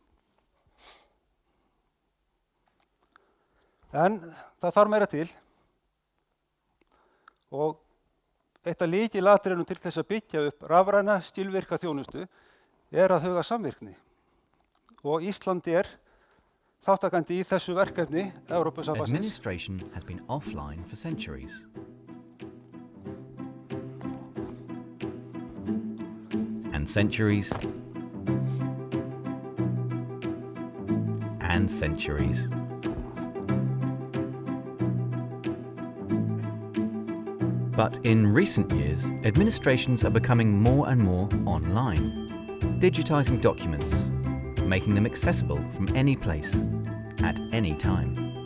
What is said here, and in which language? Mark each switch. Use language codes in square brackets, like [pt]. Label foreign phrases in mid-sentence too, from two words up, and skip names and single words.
[is] En það þarf meira til og eitt af lykilatriðunum til þess að byggja upp rafræna skilvirka þjónustu að huga samvirkni og Ísland þátttakandi í þessu verkefni Evrópusambandsins. [en] Administration has been offline for centuries. And centuries. And centuries. But in recent years, administrations are becoming more and more online, digitizing documents, making them accessible from any place, at any time.